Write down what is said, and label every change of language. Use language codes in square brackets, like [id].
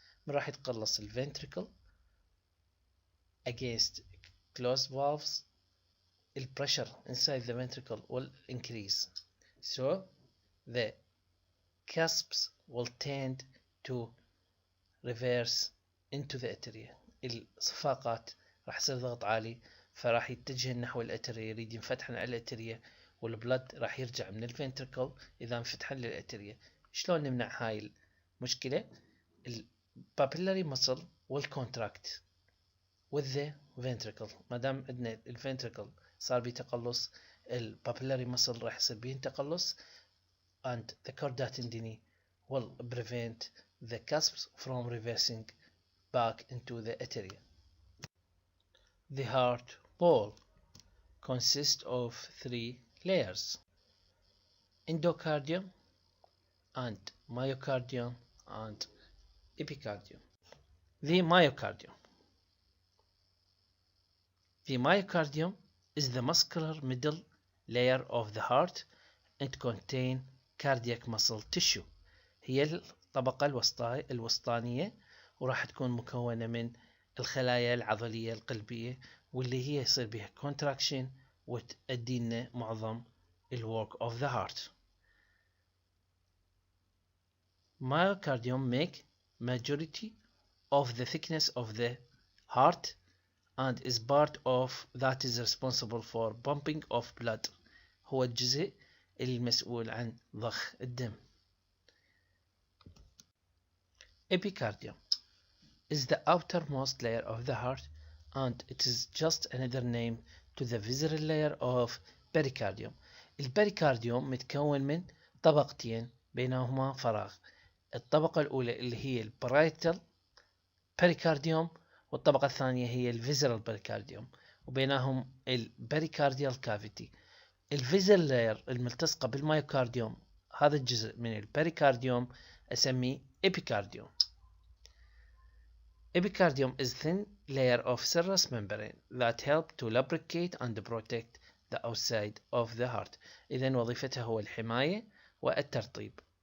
[ar] راح يتقلص [en] الventricle against closed valves. The pressure inside the ventricle will increase, so the cusps will tend to reverse into the atria. [ar] الصفاقات راح يصير ضغط عالي فراح يتجه نحو الاتريا، يريد ينفتحن على الاتريا والبلد راح يرجع من الفنتركل اذا انفتحن للاتريا. شلون نمنع هاي المشكلة؟ [en] البابيلاري muscle will contract with the ventricle. [ar] ما دام عندنا الفنتركل صار بيه تقلص، [en] البابيلاري muscle [ar] راح يصير بيه تقلص [en] and the chorda tendini will prevent the cusps from reversing back into the atria. The heart wall consists of three layers: endocardium and myocardium and epicardium. The myocardium. The myocardium is the muscular middle layer of the heart and contain cardiac muscle tissue. [ar] هي الطبقة الوسطانية وراح تكون مكونة من الخلايا العضلية القلبية واللي هي يصير بها contraction وتؤدي لنا معظم [en] work of the heart. Myocardium make majority of the thickness of the heart and is part of that is responsible for pumping of blood. [ar] هو الجزء المسؤول عن ضخ الدم. [en] Epicardium is the outermost layer of the heart and it is just another name to the visceral layer of pericardium. [ar] البريكارديوم متكون من طبقتين بينهما فراغ. الطبقة الأولى اللي هي البرايتال بريكارديوم والطبقة الثانية هي الفيزرال بريكارديوم وبينهم البريكارديال كافيتي. الفيزرال لاير الملتصقة بالمايوكارديوم هذا الجزء من البريكارديوم أسميه إبيكارديوم. [en] Epicardium is thin layer of serous membrane that help to lubricate and protect the outside of the heart. [ar] إذن وظيفتها هو الحماية والترطيب.